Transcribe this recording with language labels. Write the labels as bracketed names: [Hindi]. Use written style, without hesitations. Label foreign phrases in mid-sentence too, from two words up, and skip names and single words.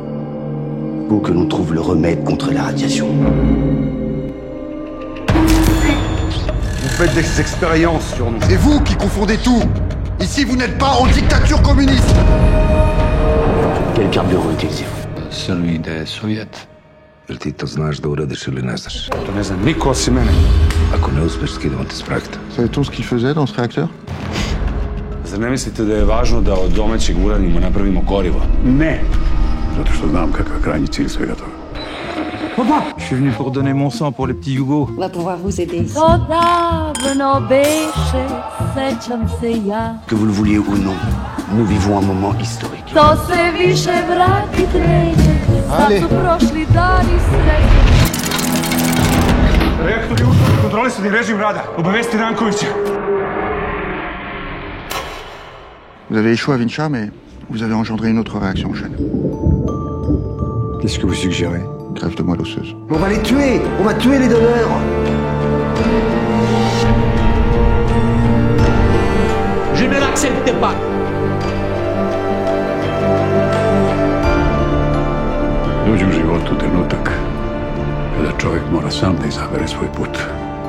[French] Faut que l'on trouve le remède contre la radiation. Vous faites des expériences sur nous. C'est vous qui confondez tout. Ici, vous n'êtes pas en dictature communiste. Quel carburant utilisez-vous? Celui des soviets. [Serbian] Jel ti to znaš da uradiš ili ne znaš? To ne znam niko osim mene. Ako ne uspeš, skidamo te s projekta. [French] Vous savez tout ce qu'il faisait dans ce réacteur? [Serbian] Zar ne mislite da je važno da od domaćeg uranijuma napravimo gorivo? Ne. Zato što znam kakav je krajnji cilj svega toga. [French] Papa, je suis venu pour donner mon sang pour les petits Hugo. On va pouvoir vous aider ici. Que vous le vouliez ou non, nous vivons un moment historique. Allez. [Serbian] Reaktor je ušao u kontrolisani režim rada. Obavesti Rankovića. [French] Vous avez échoué à Vinča, mais vous avez engendré une autre réaction en chaîne. Qu'est-ce que vous suggérez? Greffe de moelle osseuse. On va les tuer! On va tuer les donneurs! Je ne l'accepte pas. [Serbian] Dođe u životu trenutak kada čovjek mora sam da izabere svoj put.